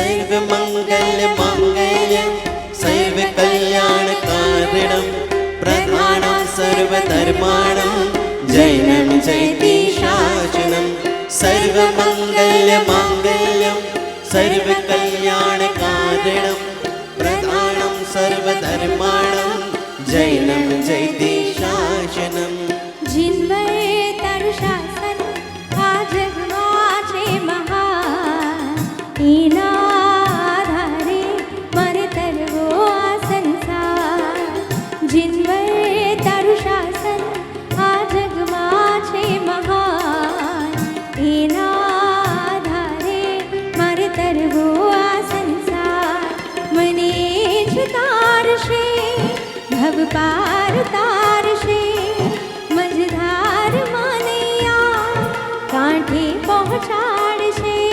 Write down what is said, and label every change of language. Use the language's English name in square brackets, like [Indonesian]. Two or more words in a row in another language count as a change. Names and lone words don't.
[Sanskrit] सर्वमङ्गलमाङ्गल्यं सर्वकल्याणकारणं प्रधानं सर्वधर्माणां जैनं जयति शासनं सर्वमङ्गलमाङ्गल्यं सर्वकल्याणकारणं प्रधानं सर्वधर्माणां जैनं जयति शासनं [Gujarati] જિનમય તારું શાસન આ जगમાં છે મહાન એના આધારે મારે તરવો આ સંસાર जिन्मय તારું શાસન આ જગમાં છે મહાન એના આધારે મારે તરવો આ સંસાર મને જ તારશે ભવ પાર તારશે મझधार માનૈયા કાંઠે પહોંચાડશે